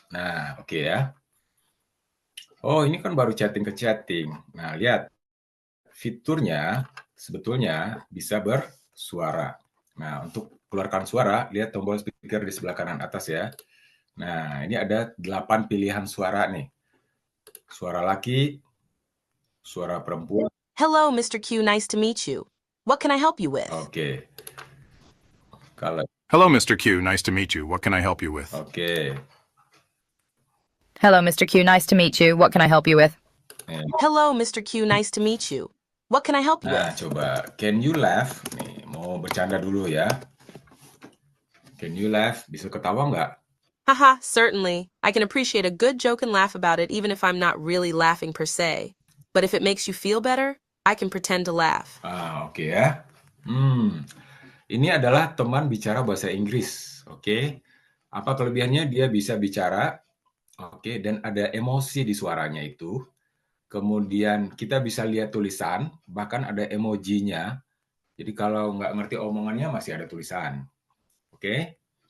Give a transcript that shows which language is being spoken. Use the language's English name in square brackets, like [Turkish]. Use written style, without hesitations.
[Indonesian] Nah, oke ya. Oh, ini kan baru chatting ke chatting. Nah, lihat fiturnya sebetulnya bisa bersuara. Nah, untuk keluarkan suara, lihat tombol speaker di sebelah kanan atas ya. Nah, ini ada 8 pilihan suara nih. Suara laki, suara perempuan. [English] Hello, Mr. Q. Nice to meet you. What can I help you with? [Indonesian] Oke. Kalau [English] Hello, Mr. Q. Nice to meet you. What can I help you with? [Indonesian] Oke. [English] Hello, Mr. Q. Nice to meet you. What can I help you with? [Indonesian] Nih. [English] Hello, Mr. Q. Nice to meet you. What can I help you [Indonesian] Nah, [English] with? [Indonesian] coba. [English] Can you laugh? [Indonesian] Nih, mau bercanda dulu ya. Can you laugh? Bisa ketawa nggak? [English] Haha, certainly. I can appreciate a good joke and laugh about it even if I'm not really laughing per se. But if it makes you feel better, I can pretend to laugh. [Indonesian] Oke ya. Ini adalah teman bicara bahasa Inggris. Oke. Apa kelebihannya? Dia bisa bicara. Oke, dan ada emosi di suaranya itu. Kemudian kita bisa lihat tulisan, bahkan ada emojinya. Jadi kalau nggak ngerti omongannya masih ada tulisan. Oke.